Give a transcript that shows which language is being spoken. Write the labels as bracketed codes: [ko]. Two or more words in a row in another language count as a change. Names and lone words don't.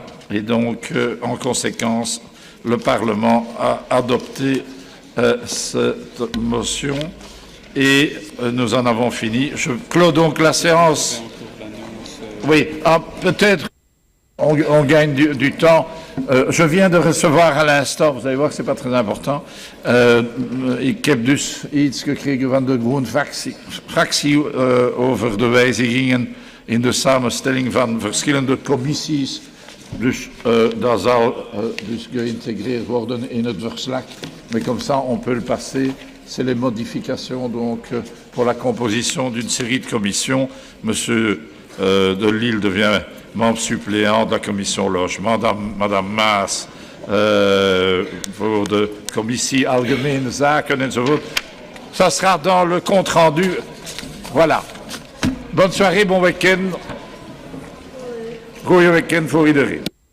[fr] Et donc, en conséquence, le Parlement a adopté cette motion et nous en avons fini. Je clôt donc la séance. Oui, peut-être on gagne du temps. Je viens de recevoir à l'instant, vous allez voir que ce n'est pas très important, [nl] ik heb dus iets gekregen van de Groen-fractie over de wijzigingen in de samenstelling van verschillende commissies. Dus dat zal dus geïntegreerd worden in het verslag. [fr] Mais comme ça, on peut le passer. C'est les modifications donc pour la composition d'une série de commissions. Monsieur de Lille devient membre suppléant de la commission logement, Madame Maas [nl] voor de commissie algemene zaken enzovoort. [fr] Ça sera dans le compte rendu. Voilà. Bonne soirée, bon week-end. [nl] Goeie week-end voor iedereen.